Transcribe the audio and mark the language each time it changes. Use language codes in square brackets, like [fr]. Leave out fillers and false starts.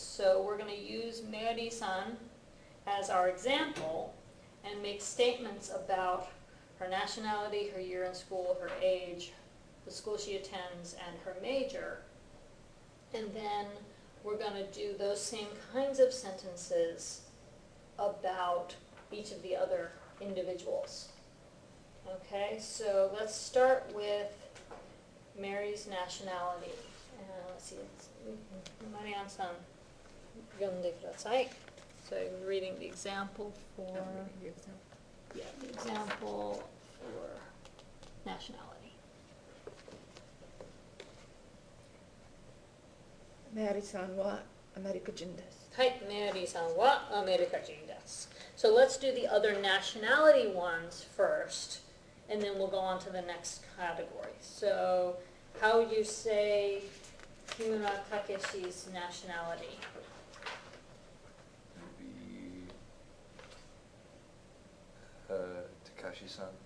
[en] So we're going to use Mary-san as our example and make statements about her nationality, her year in school, her age, the school she attends, and her major. And then we're going to do those same kinds of sentences about each of the other individuals. Okay, so let's start with Mary's nationality. Let's see, Marianne-san, 読んでください. So I'm reading the example for, yeah, the example for nationality. [ja] メアリさんはアメリカ人です。はい、Mary-sanはアメリカ人です。 [en] So let's do the other nationality ones first, and then we'll go on to the next category. So how would you say Kimura Takeshi's nationality? Maybe Takashi-san.